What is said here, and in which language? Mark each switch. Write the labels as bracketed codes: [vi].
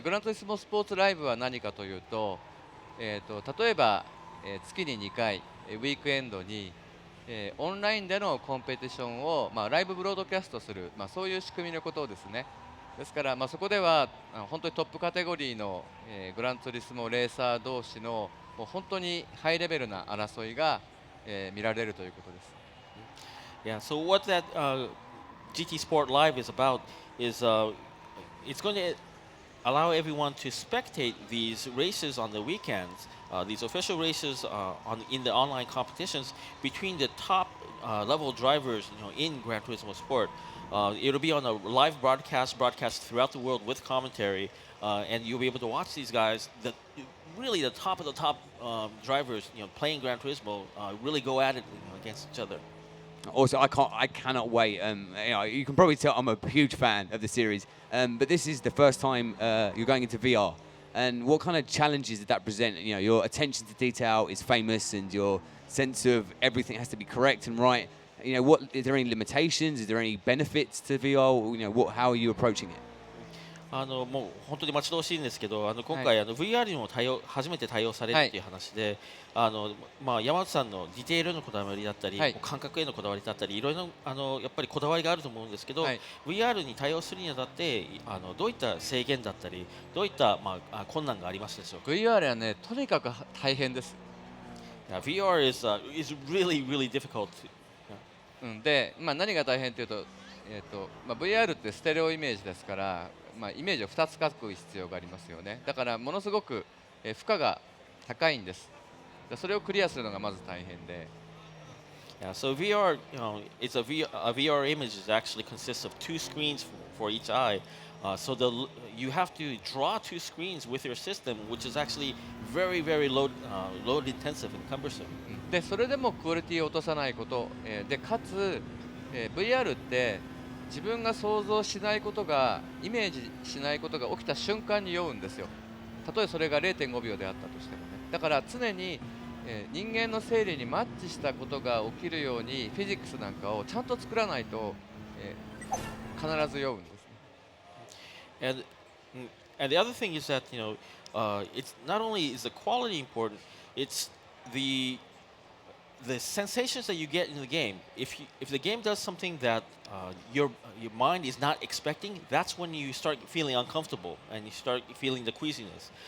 [ja] グランツーリスモスポーツライブは何かというと、例えば、月に2回、ウィークエンドに、オンラインでのコンペティションを、ライブブロードキャストする、そういう仕組みのことですね。ですから、そこでは本当にトップカテゴリーの、グランツーリスモレーサー同士のもう本当にハイレベルな争いが、見られるということです。 [en] Yeah, so what that GT Sport Live is about is it's going to allow everyone to spectate these races on the weekends, these official races in the online competitions between the top level drivers, in Gran Turismo Sport. It'll be on a live broadcast throughout the world with commentary, and you'll be able to watch these guys, really the top of the top drivers, playing Gran Turismo, really go at it against each other. Also, I cannot wait. You can probably tell I'm a huge fan of the series. But this is the first time you're going into VR, And what kind of challenges did that present? You know, your attention to detail is famous, and your sense of everything has to be correct and right. You know, what is there any limitations? Is there any benefits to VR? You know, how are you approaching it? [ja] もう本当に待ち遠しいんですけど、今はい回VR にも初めて対応されるっていう話で、山内さんのディテールのこだわりだったり、はい感覚へのこだわりだったり、いろいろやっぱりこだわりがあると思うんですけど、はい VR に対応するにあたってどういった制限だったり、どういった、困難がありましたでしょうか。 VR はねとにかく大変です、 [en] Yeah, VR is really really difficult. [ja] で、何が大変というと、VR ってステレオイメージですから、イメージを2つ書く必要がありますよね。だからものすごく、負荷が高いんです。それをクリアするのがまず大変で、 [en] Yeah, so VR, it's a VR image is actually consists of two screens for each eye. You have to draw two screens with your system, which is actually very, very load intensive and cumbersome. [ja] でそれでもクオリティを落とさないこと、でかつ、VR って自分が想像しないことがイメージしないことが起きた瞬間に酔うんですよ。たとえそれが 0.5 秒であったとしてもね。だから常に、人間の生理にマッチしたことが起きるようにフィジックスなんかをちゃんと作らないと、必ず酔うんですね。 [en] And and the other thing is that it's not only is the quality important, it's the sensations that you get in the game. If the game does something that your mind is not expecting, that's when you start feeling uncomfortable and you start feeling the queasiness.